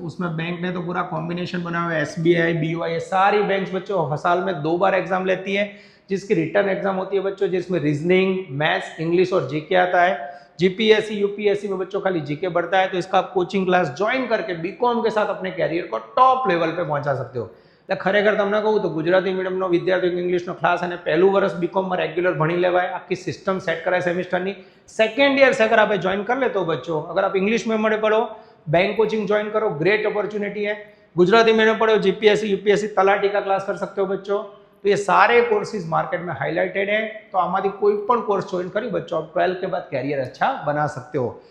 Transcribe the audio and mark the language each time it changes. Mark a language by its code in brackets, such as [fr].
[hi] उसमें बैंक ने तो पूरा कॉम्बिनेशन बना हुआ है, SBI, BOI, ये सारी बैंक्स बच्चों साल में 2 बार एग्जाम लेती है, जिसकी रिटर्न एग्जाम होती है बच्चों, जिसमें रीजनिंग, मैथ्स, इंग्लिश और जीके आता है। GPSC, UPSC में बच्चों खाली जीके बढ़ता है। तो इसका आप कोचिंग क्लास ज्वाइन करके बीकॉम के साथ अपने कैरियर को टॉप लेवल पे पहुंचा सकते हो। [gu] खरेखर તમને કહું તો ગુજરાતી મીડિયમનો વિદ્યાર્થી ઇંગ્લિશનો ક્લાસ અને પહેલું વર્ષ બીકોમમાં રેગ્યુલર ભણી લેવાય, આખી સિસ્ટમ સેટ કરાય સેમિસ્ટરની। [hi] સેકન્ડ યર से अगर आप ज्वाइन कर ले तो बच्चों, अगर आप इंग्लिश में पढ़ो बैंक कोचिंग ज्वाइन करो, ग्रेट अपॉर्चुनिटी है। गुजराती में पढ़ो GPSC, UPSC तलाटी का क्लास कर सकते हो बच्चों। तो ये सारे कोर्सेज मार्केट में हाईलाइटेड है। तो [gu] आमादी कोई पण कोर्स ज्वाइन करी [hi] बच्चों आप 12 के बाद कैरियर अच्छा बना सकते हो।